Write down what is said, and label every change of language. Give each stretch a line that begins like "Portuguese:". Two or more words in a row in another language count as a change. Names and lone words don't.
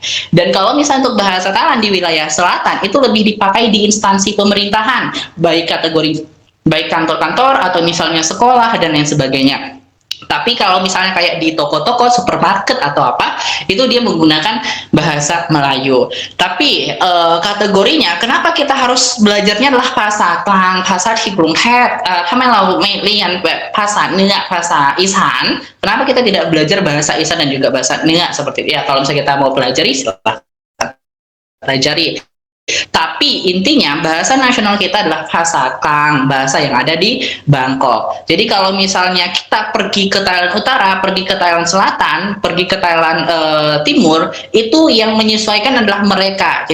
Indonesian: Dan kalau misalnya untuk bahasa Thailand di wilayah selatan itu lebih dipakai di instansi pemerintahan, baik kategori baik kantor-kantor atau misalnya sekolah dan lain sebagainya. Tapi kalau misalnya kayak di toko-toko, supermarket atau apa, itu dia menggunakan bahasa Melayu. Tapi kategorinya, kenapa kita harus belajarnya adalah bahasa Klang, bahasa Thikrung Thep,
Thai: ทำไมเราไม่เรียนแบบภาษาเหนือภาษาอีสาน
Indonesian: kenapa kita tidak belajar bahasa Isan dan juga bahasa Nengah seperti itu? Ya, kalau misalnya kita mau pelajari, silahkan pelajari. Tapi intinya bahasa nasional kita adalah bahasa Klang, bahasa yang ada di Bangkok. Jadi kalau misalnya kita pergi ke Thailand Utara, pergi ke Thailand Selatan, pergi ke Thailand Timur, itu yang menyesuaikan adalah mereka.